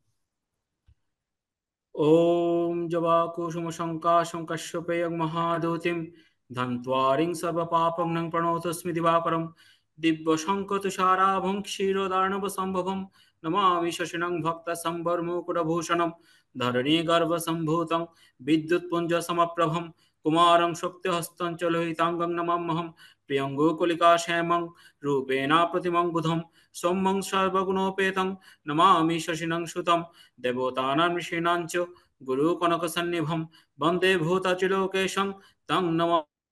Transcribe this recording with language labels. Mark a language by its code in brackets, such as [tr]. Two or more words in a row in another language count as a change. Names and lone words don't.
[sa] ওম জবা কুসুম শঙ্কা শঙ্কাশ্যপেয়ং মহাদূতিম ধন্ত্বারিং সর্বপাপং প্রণতস্মি দিবাকরম দিব্য শঙ্খ তুষারাভং ক্ষীরোদার্ণব সম্ভবম নমামি শশিনং ভক্ত সম্বরমুকুটভূষণম ধরণী গর্ভ সম্ভূতং বিদ্যুৎপুঞ্জ সমপ্রভম কুমারং শক্তিহস্तं চ লোহিতাঙ্গং নমাম্যহম প্রিয়ঙ্গোকুলিকা শ্যামং রূপেণ প্রতিমং বুধম সৌম্যং সর্বগুণোপেতং নমামি শশিনং সুতম দেবতানাং ঋষীণাং চ গুরুকনকসন্নিভं বন্দে ভূতাচিলোকেশং तं নমামি